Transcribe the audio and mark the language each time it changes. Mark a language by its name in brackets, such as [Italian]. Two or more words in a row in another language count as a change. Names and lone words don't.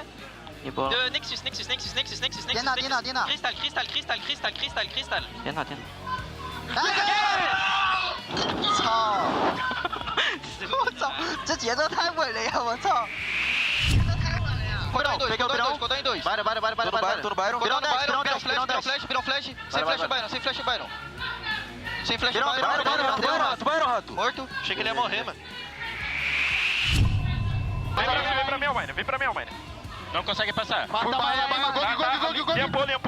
[Chinese] 一波。 Nexus！颠倒。 Crystal！颠倒。 操！我操，这节奏太稳了呀！我操！别动！ [Portuguese] Vai no Byron! Virou flash! Sem flash o Byron! Rato! Morto! Achei que ele ia morrer, mano. Vem pra mim, Almine. Não consegue passar. Limpou.